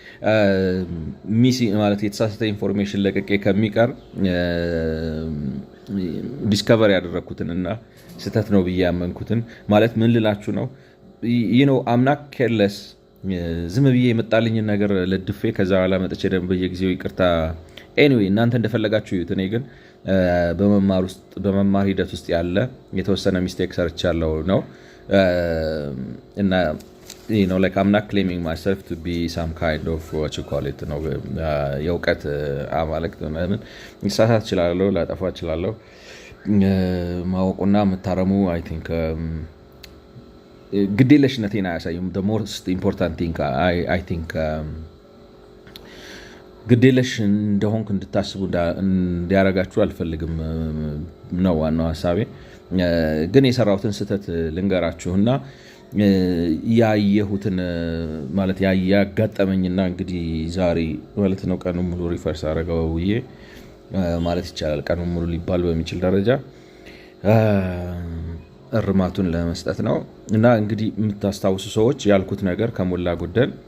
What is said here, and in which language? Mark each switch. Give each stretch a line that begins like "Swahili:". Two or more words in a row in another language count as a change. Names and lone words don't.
Amharic: ማለት የተሳሳተ ኢንፎርሜሽን ለቀቄ ከሚቀር ዲስከቨር ያደረግኩትንና ስህተት ነው ብዬ ያመንኩትን ማለት ምን ልላችሁ ነው አምና ኬርለስ ዝም ብዬ የመጣልኝን ነገር ለድፌ ከዛ በኋላ መጥቼ ደግሞ በየጊዜው ይቅርታ ኤኒዌይ እናንተ እንደፈለጋችሁ ይሁት። እኔ ግን በመማር ሂደት ውስጥ ያለ የተወሰነ ሚስቴክ ሰርቻለሁ ነው እና
English: I'm not claiming myself to be some kind of what you call it
Amharic: ነው የእውቀት አማልክት ምናምን ልሳሳት እችላለሁ፣ ላጠፋ እችላለሁ። ማወቁና መታረሙ
English: I think
Amharic: ግዴለሽነቴን አያሳይም።
English: the most important thing I think
Amharic: ግዴለሽ እንደሆንክ እንድታስቡ እንዲያረጋችሁ አልፈልግም ነው ዋናው ሐሳቤ። ግን የሰራሁትን ስህተት ልንገራችሁና ያየሁትን ማለት ያጋጠመኝና እንግዲህ ዛሬ ማለት ነው ቀኑን ሙሉ ሪፈርስ አደረገው ብዬ ማለት ይቻላል ቀኑን ሙሉ ሊባል በሚችል ደረጃ እርማቱን ለመስጠት ነው። እና እንግዲህ የምታስታውሱ ሰዎች ያልኩት ነገር ከሞላ ጎደል